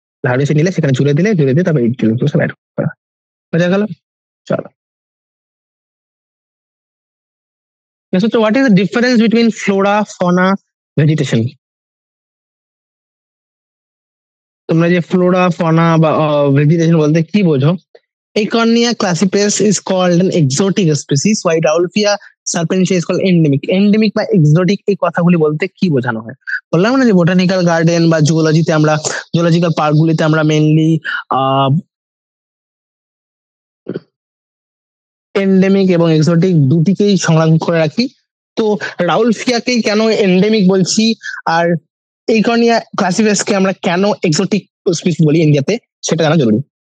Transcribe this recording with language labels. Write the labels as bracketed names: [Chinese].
[Bangla] Herbarium sheet নিলে সেখানে জুড়ে দিয়ে তারপর এই ডিটেলগুলো সব অ্যাড করা। বোঝা গেল? চলো, নেক্সট হচ্ছে [English] What is the difference between flora, fauna, vegetation. [Bangla] তোমরা যে ফ্লোরা, ফনা বা ভেজিটেশন বলতে কি বোঝো? [English] Eichhornia classipes is called an exotic species, while Rauwolfia serpentia is called endemic. [Bangla] Endemic বা exotic এই কথাগুলি বলতে কি বোঝানো হয়? বললাম না যে বোটানিক্যাল গার্ডেন বা জুওলজিতে আমরা, জুওলজিক্যাল পার্ক গুলিতে আমরা মেনলি এন্ডেমিক এবং এক্সোটিক দুটিকেই সংরক্ষণ করে রাখি। তো রাউলফিয়াকেই কেন এন্ডেমিক বলছি আর এইকর্নিয়া ক্লাসিপেসকে আমরা কেন এক্সোটিক স্পিসিস বলি ইন্ডিয়াতে, সেটা জানা জরুরি।